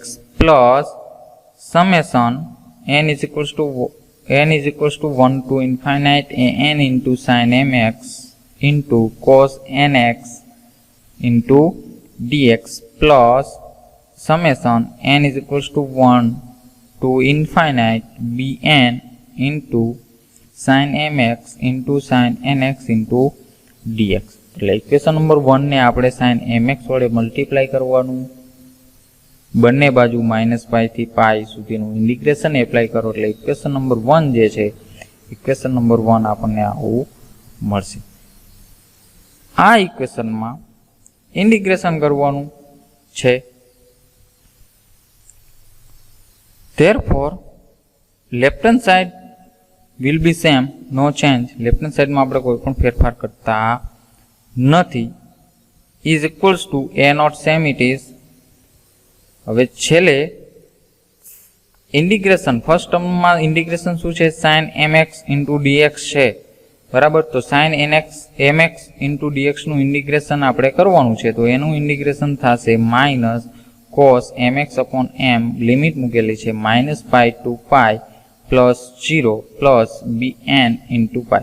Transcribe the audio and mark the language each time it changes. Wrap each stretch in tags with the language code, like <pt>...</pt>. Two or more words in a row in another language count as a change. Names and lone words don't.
<en>plus summation n is equals to 1 to infinite a n into sin mx into cos nx into dx plus summation n is equals to 1 to infinite bn into sin mx into sin nx into dx.</en> <gu>એટલે</gu> <en>equation number 1</en> <gu>ને આપણે sin mx વડે મલ્ટીપ્લાય કરવાનું. બંને બાજુ</gu> <en>minus pi</en> <gu>થી પાઈ સુધીનું</gu> <en>integration apply</en> <gu>કરો એટલે</gu> <en>equation number 1</en> <gu>જે છે</gu> <en>equation number 1</en> <gu>આપણને આવું મળશે. આ ઇક્વેશનમાં ઇન્ટિગ્રેશન કરવાનું છે.</gu> <en>Therefore, left hand side will be same, no change. left hand sideમાં</en> <gu>આપણે કોઈ પણ ફેરફાર કરતા નથી.</gu> <en>is equals to a not same it is.</en> <gu>હવે છેલ્લે</gu> <en>integration first termમાં</en> <gu>ઇન્ટિગ્રેશન શું છે?</gu> <en>sin mx into dx</en> <gu>છે. બરાબર. તો</gu> <en>sin mx into dx</en> <gu>નું ઇન્ટિગ્રેશન આપણે કરવાનું છે તો એનું ઇન્ટિગ્રેશન થશે</gu> <en>minus cos mx upon m</en> <gu>લિમિટ મૂકેલી છે</gu> <en>minus pi to pi plus 0 plus bn into pi.</en>